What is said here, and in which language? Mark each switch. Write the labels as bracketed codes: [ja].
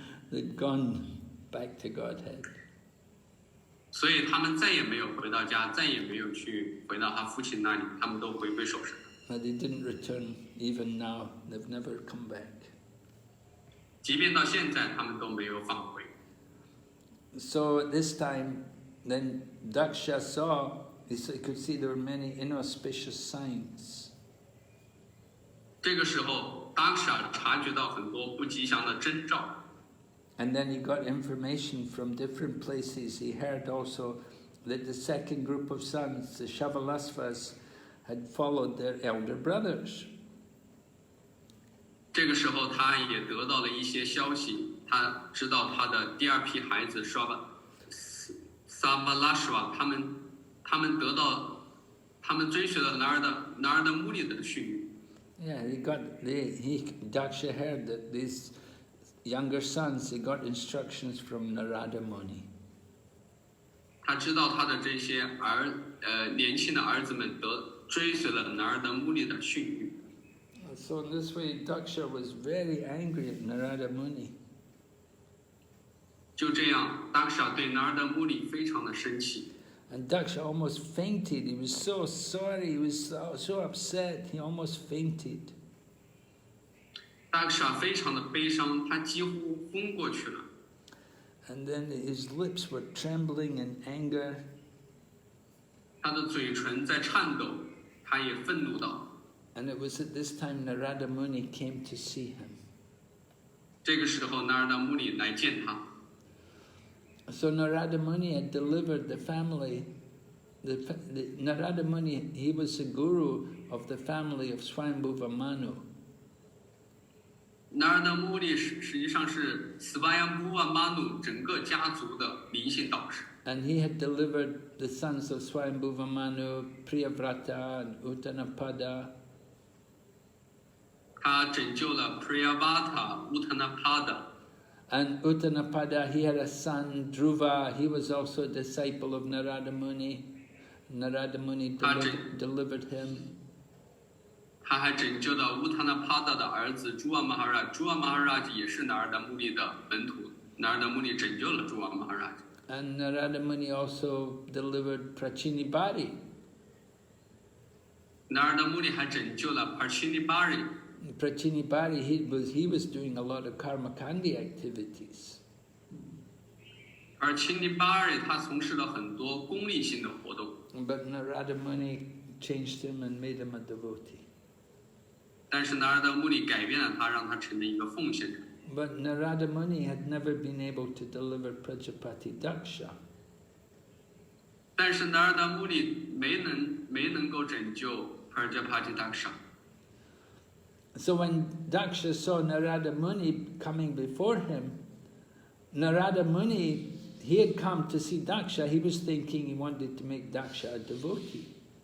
[en] They'd gone back to Godhead. [zh] 所以他们再也没有回到家，再也没有回到他父亲那里，他们都回归守神。 [en] But they didn't return even now. They've never come back. [zh] 即便到现在，他们都没有返回。 [en] So at this time, then Dakṣa saw, he could see there were many inauspicious signs. [zh] 这个时候 ，Dakṣa 察觉到很多不吉祥的征兆。 [en] And then he got information from different places. He heard also that the second group of sons, the Shavalasvas, had followed their elder brothers. [zh] 这个时候，他也得到了一些消息，他知道他的第二批孩子萨巴拉什瓦，他们追随了Nārada Muni的训谕。 [en] Yeah, Dakṣa heard that these younger sons, they got instructions from Nārada Muni. [zh] 他知道他的这些年轻的儿子们追随了Nārada Muni的训谕。 [en] So in this way, Dakṣa was very angry at Nārada Muni. [zh] 就这样 ，Dakṣa 对Nārada Muni非常的生气。 [en] And Dakṣa almost fainted. He was so sorry. He was so upset. He almost fainted. [zh] Dakṣa 非常的悲伤，他几乎昏过去了。 [en] And then his lips were trembling in anger. [zh] 他的嘴唇在颤抖，他也愤怒道。 [en] And it was at this time Nārada Muni came to see him. [zh] 这个时候，Nārada Muni 来见他。 [en] So Nārada Muni had delivered the family. Nārada Muni, he was the guru of the family of Swayambhuva Manu. [zh] Nārada Muni 实际上是Swayambhuva Manu 整个家族的灵性导师。 [en] And he had delivered the sons of Swayambhuva Manu, Priyavrata and Uttanapada. [zh] 他拯救了 Prajāpati Dakṣa。 [en] And Uttanapada, he had a son, Dhruva. He was also a disciple of Nārada Muni. Nārada Muni delivered him. [zh] 他还拯救了 Uttanapada 的儿子 Dhruva Maharaj。Dhruva Maharaj 也是Nārada Muni 的门徒。 Nārada Muni 拯救了 Dhruva Maharaj。 [en] And Nārada Muni also delivered Prajāpati. [zh] Nārada Muni 还拯救了 Prajāpati。 [en] Prajāpati, he was doing a lot of karmakandi activities. [zh] Prajāpati 他从事了很多功利性的活动。 [en] But Nārada Muni changed him and made him a devotee. [zh] 但是 Nārada Muni 改变了他，让他成了一个奉献者。 [en] But Nārada Muni had never been able to deliver Prajāpati Dakṣa. [zh] 但是 Nārada Muni 没能够拯救 Prajāpati Dakṣa。 [en] So when Daksha saw Nārada Muni coming before him, Nārada Muni, he had come to see Daksha, he was thinking he wanted to make Daksha a devotee.